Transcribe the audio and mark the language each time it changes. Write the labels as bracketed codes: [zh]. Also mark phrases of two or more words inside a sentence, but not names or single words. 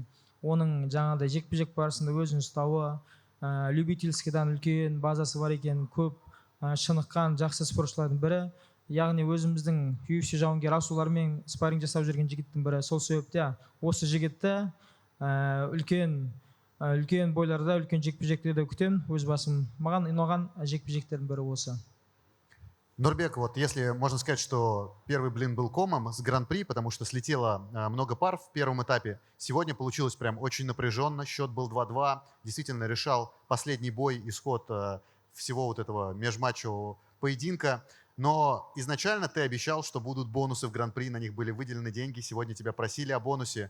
[kk] Оның жаңағыдай жекпе-жек барысында өзін ұстауы, любительскийдан үлкен базасы бар екен, көп шыныққан жақсы спортшылардың бірі. Яғни өзіміздің UFC жауынгер асулармен спарринг жасап жүрген жігіттің бірі. Сол себепте осы жігітті үлкен бойларда, үлкен жекпе-жектерде күтемін. Өз басым маған ұнаған жекпе-жектердің бірі осы. [ru] Нурбек, вот если можно сказать, что первый блин был комом с Гран-при, потому что слетело много пар в первом этапе, сегодня получилось прям очень напряженно, счет был 2-2, действительно решал последний бой, исход всего вот этого межматчевого поединка. Но изначально ты обещал, что будут бонусы в Гран-при, на них были выделены деньги, сегодня тебя просили о бонусе.